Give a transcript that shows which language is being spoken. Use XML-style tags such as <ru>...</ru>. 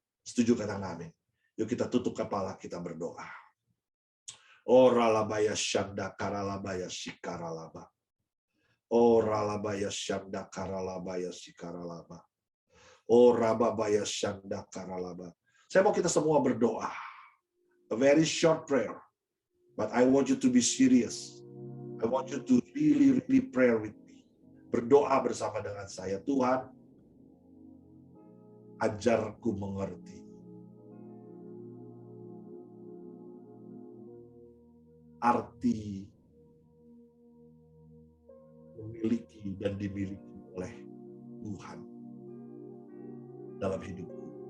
<id>Setuju kata amin? Yuk kita tutup kepala, kita berdoa. Ora labaya syanda karalabaya shikaralaba. Ora labaya syanda karalabaya shikaralaba. Ora babaya syanda karalaba. Saya mau kita semua berdoa.</id> <en>A very short prayer. But I want you to be serious. I want you to really pray with me.</en> <id>Berdoa bersama dengan saya. Tuhan, ajarku mengerti arti memiliki dan dimiliki oleh Tuhan dalam hidupku.</id>